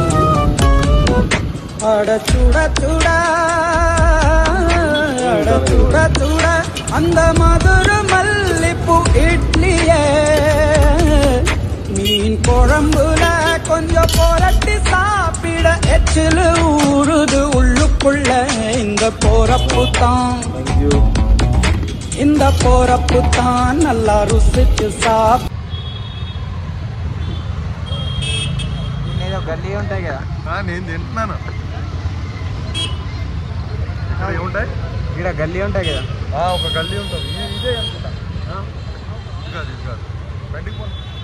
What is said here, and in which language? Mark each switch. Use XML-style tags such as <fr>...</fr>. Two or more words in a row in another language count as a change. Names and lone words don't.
<ta>அட சுட சுட அட சுட சுட அந்த மதுர மல்லிப்பூ இட்லியே மீன் குழம்புல கொஞ்சம் புரட்டி சாப்பிட எச்சிலு ஊறுது உள்ளுக்குள்ள. இந்த போறப்பு தான் நல்லா ருசிச்சு సాప్.</ta> <te>నేను గల్లీ ఉంటాయి కదా, నేను తింటున్నాను. ఇక్కడ ఏముంటాయి? ఇక్కడ గల్లీ ఉంటాయి కదా. ఒక గల్లీ ఉంటుంది. ఇదే అనుకుంటా. ఇది కాదు బయటికి పో.</te>